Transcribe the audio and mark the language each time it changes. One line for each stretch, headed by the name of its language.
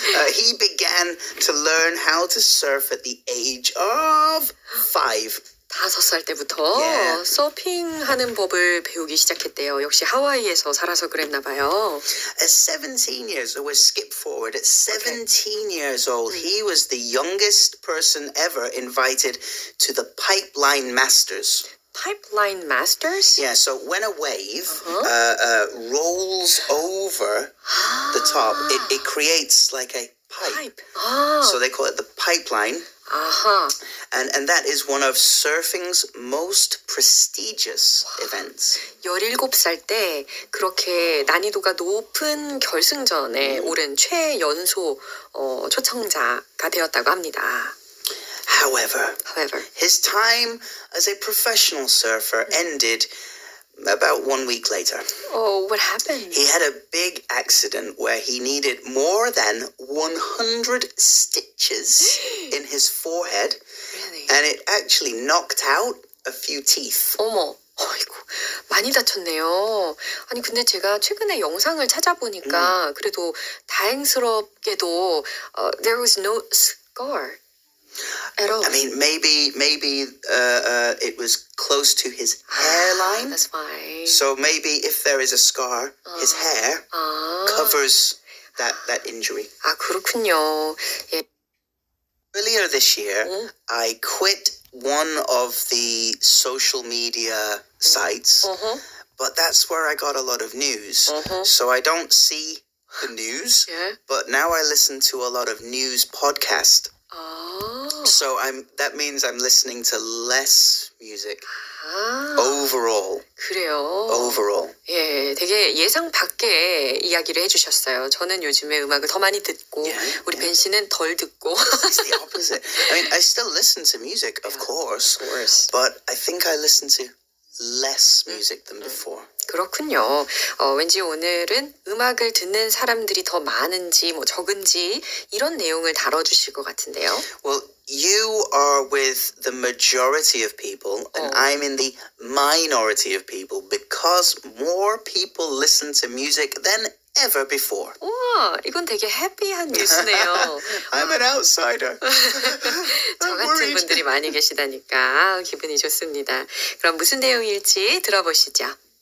English: He began to learn how to surf at the age of 5.
Korean: 5살 때부터 서핑하는 법을 배우기 시작했대요. 역시 하와이에서 살아서 그랬나 봐요.
English: At 17 years, we'll skip forward. At 17 years old, he was the youngest person ever invited to the Pipeline Masters. Pipeline Masters? Yeah, so when a wave rolls over the top, it creates like a pipe. So they call it the pipeline. And that is one of surfing's most prestigious events.
Korean: 17살 때 그렇게 난이도가 높은 결승전에 오른 최연소 초청자가 되었다고 합니다.
English: However, his time as a professional surfer ended about 1 week later. Oh, what happened? He had a big accident where he needed more than 100 stitches in his forehead. Really? And it actually knocked out a few teeth.
Korean: 어머. 어이구, 많이 다쳤네요. 아니, 근데 제가 최근에 영상을 찾아보니까 그래도 다행스럽게도
English: there was no scar at all. I mean, maybe it was close to his hairline. That's why. So maybe if there is a scar, his hair covers that injury.
Korean: 그렇군요. 예.
English: Earlier this year, I quit one of the social media sites, but that's where I got a lot of news. So I don't see the news, but now I listen to a lot of news podcasts. So that means I'm listening to less music. Overall.
Korean: 그래요.
English: Overall.
Korean: 예, 되게 예상 밖의 이야기를 해주셨어요. 저는 요즘에 음악을 더 많이 듣고 우리 벤 씨는 덜 듣고.
English: It's the opposite. I mean, I still listen to music, of course, but I think I listen to less music than before.
Korean: 그렇군요. 왠지 오늘은 음악을 듣는 사람들이 더 많은지 뭐 적은지 이런 내용을 다뤄주실 것 같은데요.
English: Well, you are with the majority of people, and I'm in the minority of people because more people listen to music than ever before.
Korean: 우와, 이건 되게 해피한 뉴스네요.
English: I'm an outsider.
Korean: 저 같은 분들이 많이 계시다니까 기분이 좋습니다. 그럼 무슨 내용일지 들어보시죠.